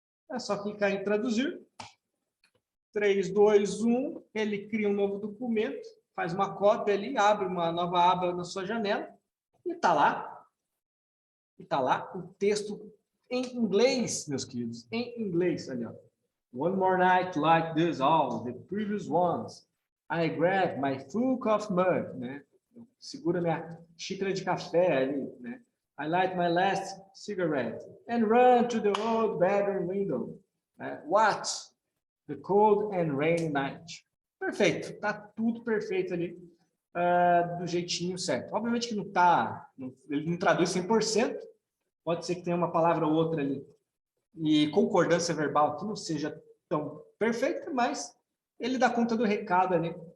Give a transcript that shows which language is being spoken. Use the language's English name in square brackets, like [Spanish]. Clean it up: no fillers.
[Portuguese] É só clicar em traduzir. 3, 2, 1, ele cria um novo documento, faz uma cópia ali, abre uma nova aba na sua janela e está lá. E está lá o texto em inglês, meus queridos, em inglês, ali, ó. [English] One more night like this, all the previous ones. I grab my full coffee mug, né? [Portuguese] Segura minha xícara de café ali, né? [English] I light my last cigarette and run to the old bedroom window. Watch the cold and rainy night. [Portuguese] Perfeito, tá tudo perfeito ali, do jeitinho certo. Obviamente que não tá, ele não traduz 100%, pode ser que tenha uma palavra ou outra ali e concordância verbal que não seja tão perfeita, mas ele dá conta do recado ali.